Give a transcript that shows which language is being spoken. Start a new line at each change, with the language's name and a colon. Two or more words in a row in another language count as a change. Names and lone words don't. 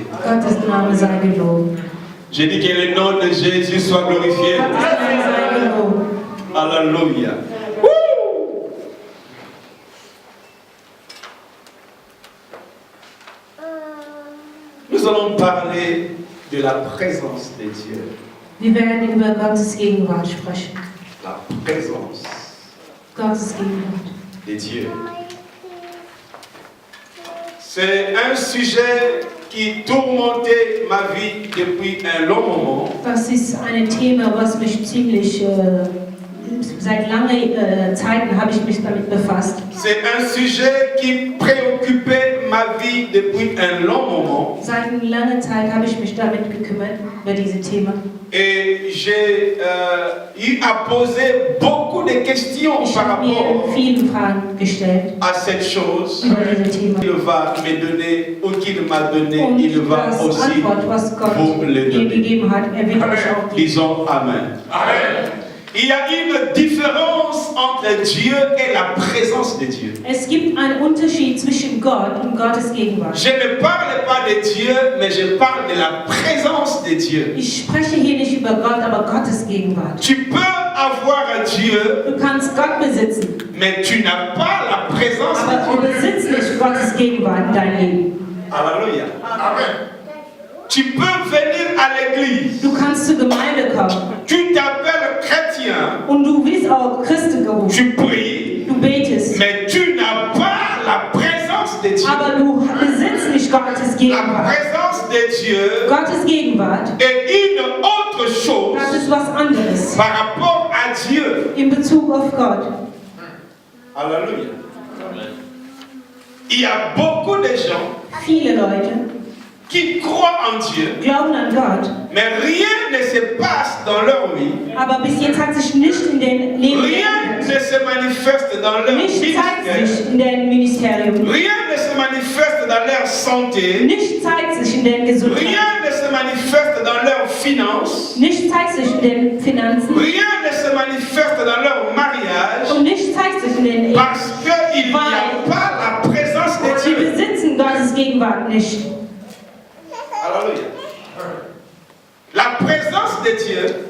German: Gottes Name sei gelobt.
French: J'ai dit que le nom de Jésus soit glorifié.
German: Gottes Name sei gelobt.
French: Alléluia. Nous allons parler de la présence de Dieu.
German: Wir werden über Gottes Gegenwart sprechen.
French: La présence
German: Gottes Gegenwart.
French: de Dieu. C'est un sujet qui tourmentait ma vie depuis un long moment.
German: Das ist ein Thema, was mich ziemlich seit langen Zeiten habe ich mich damit befasst.
French: C'est un sujet qui préoccupait ma vie depuis un long moment.
German: Seit langer Zeit habe ich mich damit gekümmert, über diese Thema.
French: Et j'ai eu à poser beaucoup de questions
German: Ich
French: par
German: habe mir
French: rapport
German: viele Fragen gestellt
French: à cette chose.
German: über dieses Thema.
French: Il va me donner ou qu'il m'a donné,
German: Und
French: il va
German: das
French: aussi
German: Antwort, was Gott
French: vous le
German: dir
French: donner.
German: gegeben hat, er wird euch auch geben.
French: Disons Amen. Il y a une différence entre Dieu et la présence de Dieu.
German: Es gibt einen Unterschied zwischen Gott und Gottes Gegenwart.
French: Je ne parle pas de Dieu, mais je parle de la présence de Dieu.
German: Ich spreche hier nicht über Gott, aber Gottes Gegenwart.
French: Tu peux avoir Dieu,
German: Du kannst Gott besitzen,
French: mais tu n'as pas la présence
German: aber du
French: de Dieu.
German: besitzt nicht Gottes Gegenwart in deinem Leben.
French: Alléluia. Amen. Tu peux venir à l'église.
German: Du kannst zur Gemeinde kommen
French: Tu t'appelles chrétien.
German: und du wirst auch Christen gerufen.
French: Tu pries,
German: Du betest,
French: mais tu n'as pas la présence de Dieu.
German: aber du besitzt nicht Gottes
French: La
German: Gegenwart.
French: présence de Dieu
German: Gottes Gegenwart,
French: est une autre
German: das
French: chose
German: ist was anderes
French: par rapport à Dieu.
German: in Bezug auf Gott.
French: Alléluia. Il y a beaucoup de gens
German: Viele Leute,
French: qui croient en Dieu,
German: glauben an Gott,
French: mais rien ne se passe dans leur vie,
German: aber bis jetzt hat sich nicht in den Leben
French: rien ne
German: geändert.
French: se manifeste dans leur
German: Nicht zeigt
French: ministère,
German: sich in dem Ministerium.
French: rien ne se manifeste dans leur santé,
German: Nicht zeigt sich in der Gesundheit.
French: rien ne se manifeste dans leurs finances,
German: Nicht zeigt sich in den Finanzen.
French: rien ne se manifeste dans leur mariage,
German: Und nicht zeigt sich in den Ehen.
French: parce qu'il n'y a pas la présence de
German: Sie
French: Dieu.
German: besitzen Gottes Gegenwart nicht.
French: Alléluia. La présence de Dieu